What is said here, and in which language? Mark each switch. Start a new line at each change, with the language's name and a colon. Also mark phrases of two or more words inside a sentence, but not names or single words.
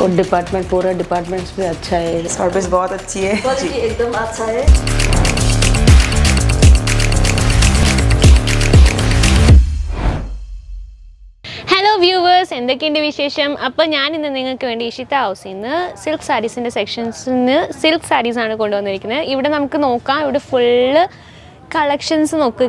Hindi: और डिपार्टमेंट पूरा डिपार्टमेंट्स भी अच्छा है, सर्विस बहुत अच्छी है, क्वालिटी एकदम अच्छा है.
Malayalam: ഹലോ വ്യൂവേഴ്സ്, എന്തൊക്കെയുണ്ട് വിശേഷം? അപ്പോൾ ഞാനിന്ന് നിങ്ങൾക്ക് വേണ്ടി ഇഷിത ഹൗസിൽ നിന്ന് സിൽക്ക് സാരീസിൻ്റെ സെക്ഷൻസിൽ നിന്ന് സിൽക്ക് സാരീസാണ് കൊണ്ടുവന്നിരിക്കുന്നത്. ഇവിടെ നമുക്ക് നോക്കാം. ഇവിടെ ഫുള്ള് കളക്ഷൻസ് നോക്കുക.